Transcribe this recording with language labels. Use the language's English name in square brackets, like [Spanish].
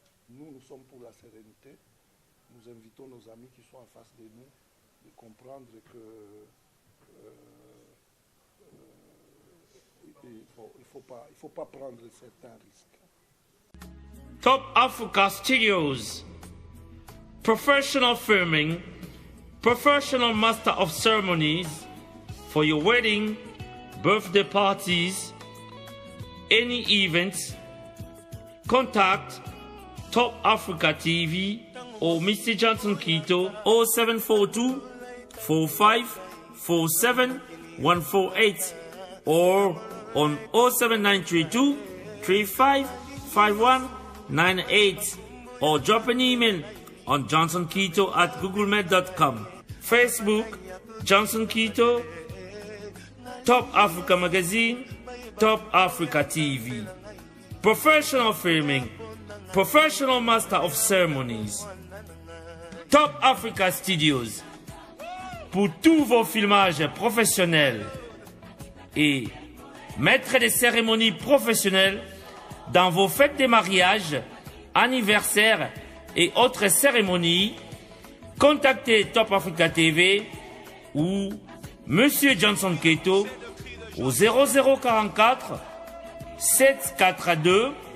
[French] Nous sommes pour la sérénité. Nous invitons nos amis qui sont en face de nous de comprendre que il faut pas prendre certains risques. [English] Top Africa Studios. Professional filming, professional master of ceremonies for your wedding, birthday parties, any events. Contact Top Africa TV or Mr. Johnson Keto 0742 45 47 148 or on 07932 35 51 98 or drop an email on johnsonketo@googlemail.com. Facebook Johnson Keto, Top Africa Magazine, Top Africa TV. Professional filming, professional master of ceremonies. Top Africa Studios. [French] Pour tous vos filmages professionnels et maître des cérémonies professionnelles dans vos fêtes de mariage, anniversaires et autres cérémonies, contactez Top Africa TV ou Monsieur Johnson Keto au 0044 742